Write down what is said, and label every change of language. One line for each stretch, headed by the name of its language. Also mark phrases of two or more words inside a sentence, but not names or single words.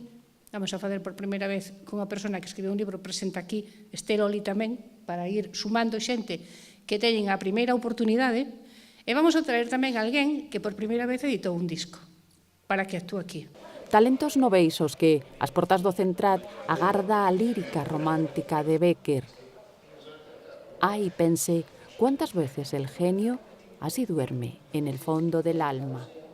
Galician: Vamos a facer por primeira vez con unha persona que escribiu un libro, presenta aquí Loli tamén, para ir sumando xente que teñen a primeira oportunidade. E vamos a traer tamén alguén que por primeira vez editou un disco, para que actúe aquí. Talentos noveis os que, ás portas do Centrat, agarda a lírica romántica de Bécquer. Ay,
Spanish: pensé, ¿cuántas veces el genio así duerme en el fondo del alma?